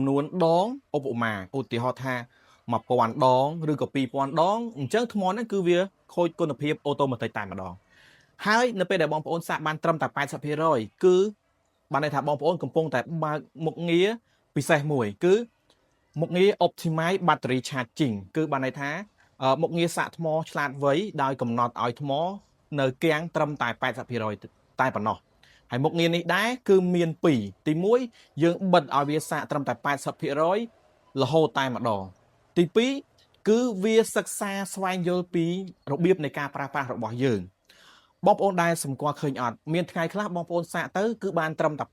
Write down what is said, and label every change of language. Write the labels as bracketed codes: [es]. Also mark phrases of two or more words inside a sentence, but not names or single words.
[km] នួនដងឧបមាឧទាហរណ៍ថា1000ដងឬក៏2000ដងអញ្ចឹងថ្មហ្នឹងគឺវាខូចគុណ ភាពអូតូម៉ាទិកតែម្ដងហើយនៅពេលដែលបងប្អូនសាកបានត្រឹមតែ80%គឺបានន័យថាបងប្អូនកំពុងតែបើកមុខងារពិសេសមួយគឺមុខងារ [en] optimize battery charging [km] គឺបានន័យថាមុខងារសាកថ្មឆ្លាតវៃដោយកំណត់ឲ្យថ្មនៅគាំងត្រឹមតែ80%តែប៉ុណ្ណោះហើយមុខងារនេះដែរគឺមាន2ទី1យើងបិទឲ្យវាសាកត្រឹមតែ80%រហូតតែម្ដងទី 2គឺវាសិក្សាស្វែងយល់ពីរបៀបនៃការប្រើប្រាស់របស់យើងបងប្អូនដែលសម្គាល់ឃើញអត់មានថ្ងៃខ្លះបងប្អូនសាកទៅគឺបានត្រឹមតែ